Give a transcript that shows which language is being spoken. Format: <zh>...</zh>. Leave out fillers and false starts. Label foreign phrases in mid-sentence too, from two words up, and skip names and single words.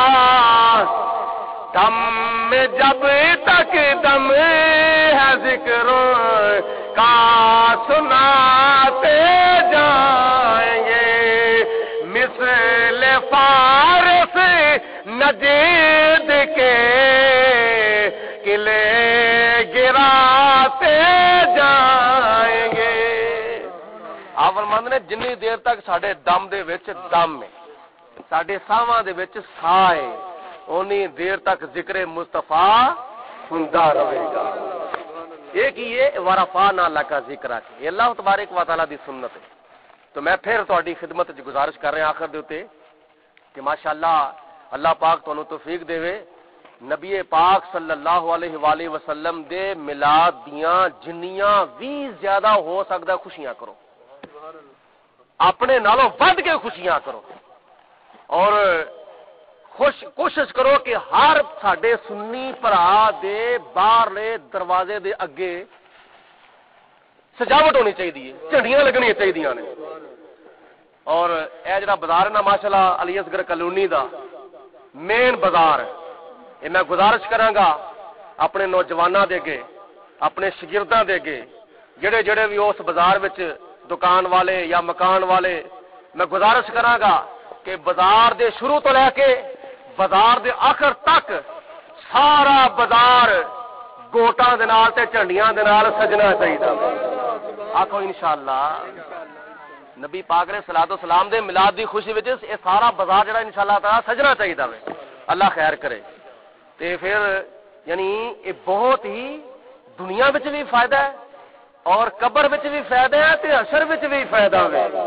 <ur>دم میں جب تک دم ہے ذکر کا سناتے جائیں گے، مثل فارس نجید کے قلعے گراتے جائیں گے۔</ur> <pa>آپ فرماندے نے جنی دیر تک ساڈے دم دے وچ دم ہے، ساڈے ساواں دے وچ ساہ ہے، اونی دیر تک ذکر مصطفیٰ ہوندا رہے گا۔ ایک ہی ہے</pa> <ar>ورفعنا لک ذکرک،</ar> <pa>یہ اللہ تبارک و تعالی دی سنت ہے۔ تو میں پھر تہاڈی خدمت وچ گزارش کر رہا آخر دے اوتے کہ ماشاءاللہ اللہ پاک تانوں توفیق دے، نبی پاک</pa> <ar>صلی اللہ علیہ وآلہ وسلم</ar> <pa>دے میلاد دیاں جنیاں بھی زیادہ ہو سکدا خوشیاں کرو، اپنے نالوں ود کے خوشیاں کرو، اور کوشش کرو کہ ہر ساڈے سنی بھرا دے باہرلے دروازے دے اگے سجاوٹ ہونی چاہیے، جھنڈیاں لگنی چاہیے نے۔ اور اے جڑا بازار ہے نا ماشاءاللہ علی اصغر کالونی دا مین بازار ہے، یہ میں گزارش کراں گا اپنے نوجواناں دے اگے، اپنے شاگرداں دے اگے، جڑے جڑے بھی اس بازار وچ دکان والے یا مکان والے، میں گزارش کراں گا کہ بازار دے شروع تو لے کے بازار دے آخر تک سارا بازار گوٹاں دے نال تے جھنڈیاں دے نال سجنا چاہیے۔ آکھو انشاءاللہ نبی پاک</pa> <ar>علیہ الصلوۃ والسلام</ar> <pa>دے میلاد دی خوشی وچ یہ سارا بازار جڑا</pa> <ar>انشاءاللہ تعالی</ar> <pa>سجنا چاہیے۔ اللہ خیر کرے تے پھر یعنی یہ بہت ہی دنیا وچ بھی فائدہ ہے اور قبر وچ بھی فائدہ ہے تے حشر وچ بھی فائدہ ہے۔</pa>